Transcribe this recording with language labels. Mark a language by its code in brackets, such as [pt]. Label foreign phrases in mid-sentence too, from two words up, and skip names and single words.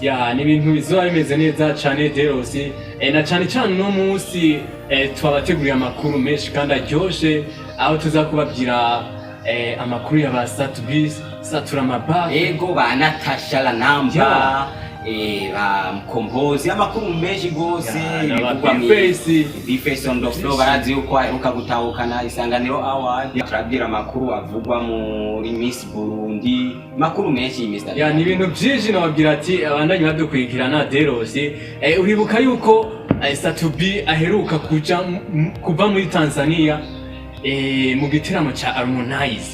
[rn] Ni ibintu bizoba bimeze neza cyane Delos, na cyane cyane no munsi twabateguriye amakuru menshi kandi aryoshe, aho tuzakubabwira amakuru ya ba Satubi, Satura Mababa, ego ba Natasha La Namba, ba Mkombozi, amakuru menshi gose, Bifeso [en] on the floor, [rn] barazi uko aheruka gutahukana Isanganiro Award, turabwira amakuru avugwa muri Miss Burundi, amakuru menshi Mr. Ni ibintu byinshi nababwira ati abandanye badukurikirana Delos. Uribuka yuko Satubi aheruka kuva muri Tanzania mu giteramo cha Harmonize.